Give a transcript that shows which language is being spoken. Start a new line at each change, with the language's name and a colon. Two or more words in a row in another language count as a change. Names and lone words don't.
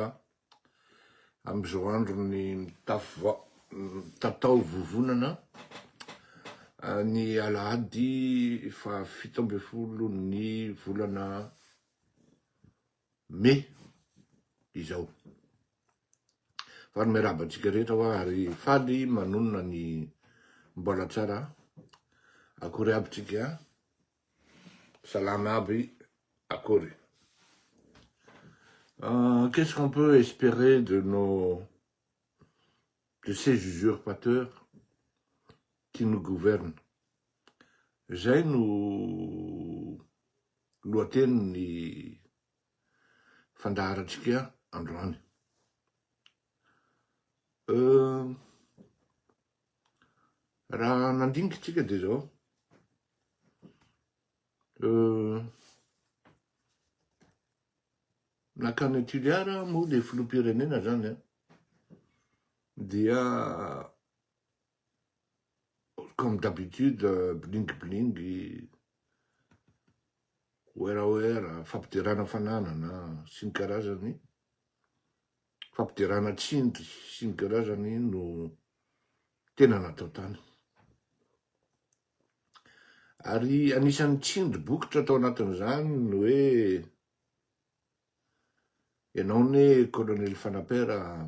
Malagasy: Amizao andro ny tatao vovonana ny alahady fa 17 ny volana Mai izao. Fary miarahaba antsika rehetra hoa ary faly manonona ny mbola tsara. Akory aby tsika, salama aby akory.
French: Qu'est-ce qu'on peut espérer de ces usurpateurs qui nous gouvernent?
Malagasy: Zay no lohatenin'ny fandaharatsika androany. Raha nandiniky tsika de zao. Nakany Tuliara moa le filoham-pirenena zany dia
French: comme d'habitude
Malagasy: bling oera fampidirana fananana sy ny karazany, fampidirana tsindry sy ny karazany no tena natao tany. Ary anisan'ny tsindry bokotra atao anatin'izany no hoe ianao ne colonel Fanapera